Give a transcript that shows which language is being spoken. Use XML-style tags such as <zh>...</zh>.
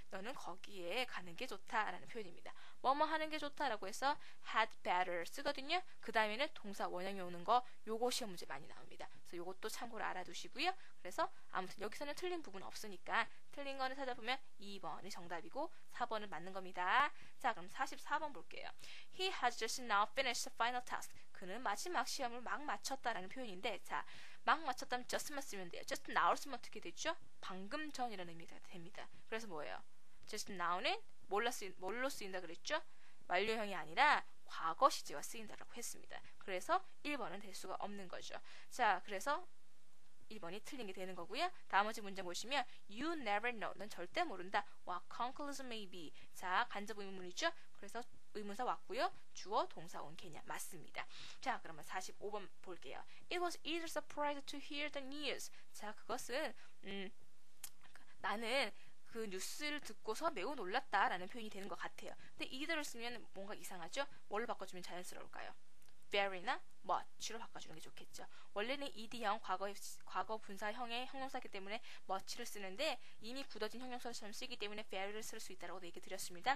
<ko>너는 거기에 가는 게 좋다라는 표현입니다. 뭐뭐 하는 게 좋다라고 해서 had better 쓰거든요. 그 다음에는 동사 원형이 오는 거 요거 시험 문제 많이 나옵니다. 그래서 요것도 참고로 알아두시고요. 그래서 아무튼 여기서는 틀린 부분 없으니까 틀린 거는 찾아보면 2번이 정답이고 4번은 맞는 겁니다. 자, 그럼 44번 볼게요.</ko> <en>He has just now finished the final task.</en> <ko>그는 마지막 시험을 막 마쳤다라는 표현인데, 자, 막 마쳤다면 just만 쓰면 돼요. just now 쓰면 어떻게 되죠? 방금 전이라는 의미가 됩니다. 그래서 뭐예요? just now는 뭘로 쓰인다 그랬죠? 완료형이 아니라 과거 시제와 쓰인다라고 했습니다. 그래서 1번은 될 수가 없는 거죠. 자, 그래서 1번이 틀린 게 되는 거고요. 나머지 문제 보시면</ko> <en>you never know.</en> <ko>넌 절대 모른다.</ko> <en>What conclusion may be.</en> <ko>자, 간접 의문문이죠. 그래서 의문사 왔고요. 주어, 동사 온 개념 맞습니다. 자, 그러면 45번 볼게요.</ko> <en>It was either surprised to hear the news.</en> <ko>자, 그것은 나는 그 뉴스를 듣고서 매우 놀랐다라는 표현이 되는 것 같아요. 근데 either를 쓰면 뭔가 이상하죠? 뭘로 바꿔주면 자연스러울까요? very나 much로 바꿔주는 게 좋겠죠. 원래는 ed형 과거 분사형의 형용사이기 때문에 much를 쓰는데 이미 굳어진 형용사처럼 쓰기 때문에 very를 쓸 수 있다고 얘기 드렸습니다.</ko>